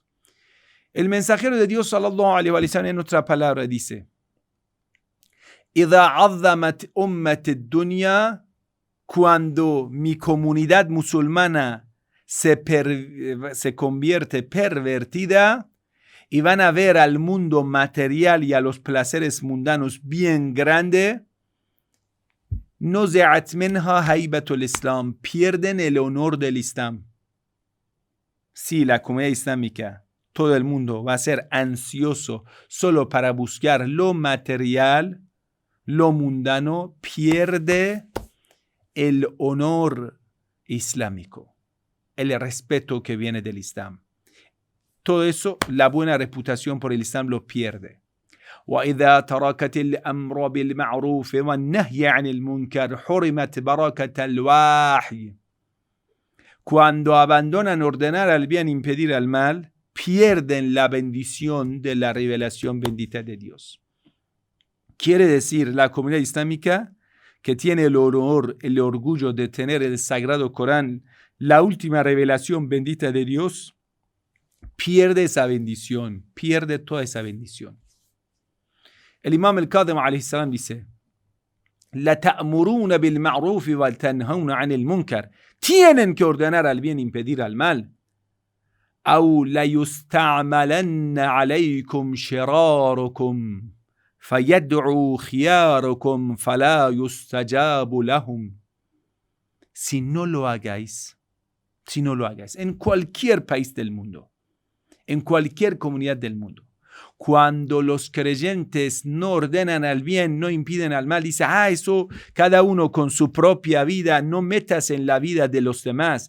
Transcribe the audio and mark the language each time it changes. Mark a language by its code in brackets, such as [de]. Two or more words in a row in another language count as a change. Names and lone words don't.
[es] El mensajero de Dios, [ar] صلى الله عليه وسلم, [es] en otra palabra dice: [ar] إِذَا عَظَّمَتْ أُمَّةِ الدُّنْيَا, [es] cuando mi comunidad musulmana se convierte pervertida y van a ver al mundo material y a los placeres mundanos bien grande, [ar] نُزِعَتْ مِنْهَا هَيْبَةُ الْإِسْلَامِ, [es] pierden el honor del Islam. Sí, la comunidad islámica, todo el mundo va a ser ansioso solo para buscar lo material, lo mundano, pierde el honor islámico, el respeto que viene del Islam. Todo eso, la buena reputación por el Islam lo pierde. [ar] وإذا تركت الأمر بالمعروف والنهي عن المنكر حرمت بركة الوحي. [es] Cuando abandonan ordenar al bien e impedir al mal, pierden la bendición de la revelación bendita de Dios. Quiere decir, la comunidad islámica, que tiene el honor, el orgullo de tener el Sagrado Corán, la última revelación bendita de Dios, pierde esa bendición, pierde toda esa bendición. El Imam al-Kadhim [ar] عليه السلام [es] dice: [ar] لا تأمرون بالمعروف وتنهون عن المنكر. [es] Tienen que ordenar al bien e impedir al mal. [ar] أو ليستعملن عليكم شراركم فيدعو خياركم فلا يستجاب لهم. [es] Si no lo hagáis, en cualquier país del mundo, en cualquier comunidad del mundo, cuando los creyentes no ordenan al bien, no impiden al mal, dice, eso cada uno con su propia vida, no metas en la vida de los demás.